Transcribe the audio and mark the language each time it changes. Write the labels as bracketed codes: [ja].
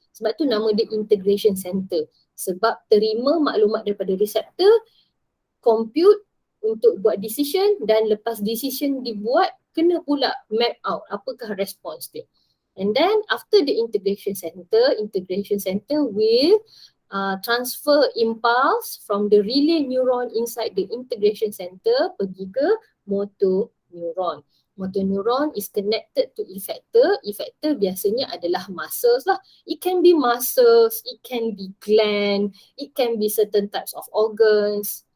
[ms] Sebab tu nama dia integration center. Sebab terima maklumat daripada receptor, compute untuk buat decision dan lepas decision dibuat, kena pula map out apakah respons dia. [en] And then after the integration center will transfer impulse from the relay neuron inside the integration center [ms] pergi ke [en] motor neuron. Motor neuron is connected to effector. [ms] Effector biasanya adalah muscles lah. [en] It can be muscles, it can be gland, it can be certain types of organs.